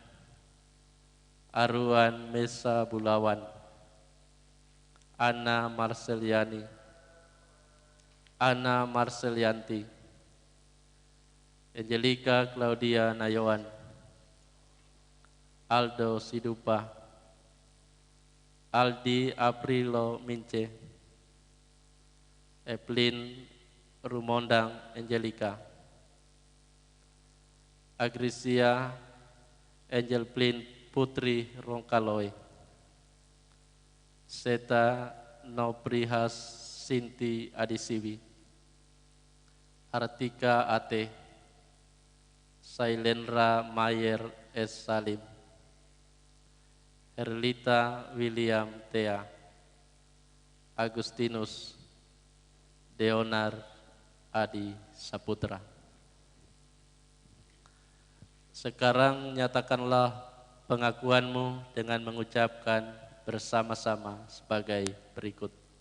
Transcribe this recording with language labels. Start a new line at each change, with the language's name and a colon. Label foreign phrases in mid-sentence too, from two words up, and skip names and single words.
Indonesian: Aruan Mesa Bulawan, Ana Marceliani, Ana Marcelianti, Angelica Claudia Nayawan, Aldo Sidupa, Aldi Aprilo Mince, Evelyn Rumondang Angelica, Agrisia Angel Plin Putri Rongkaloy, Seta Noprihas Sinti Adisiwi, Artika Ate, Sailendra Mayer S. Salim, Herlita William Thea, Agustinus Deonar Adi Saputra. Sekarang nyatakanlah pengakuanmu dengan mengucapkan bersama-sama sebagai berikut.